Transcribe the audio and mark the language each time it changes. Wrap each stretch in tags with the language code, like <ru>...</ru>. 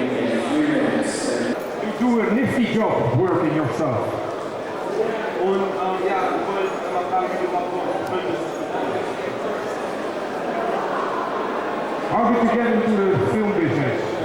<en>You do a nifty job working yourself.</en> <de>Und ja, ich wollte aber fragen, wie du überhaupt könntest.</de> <en>How did you get into the film business?</en>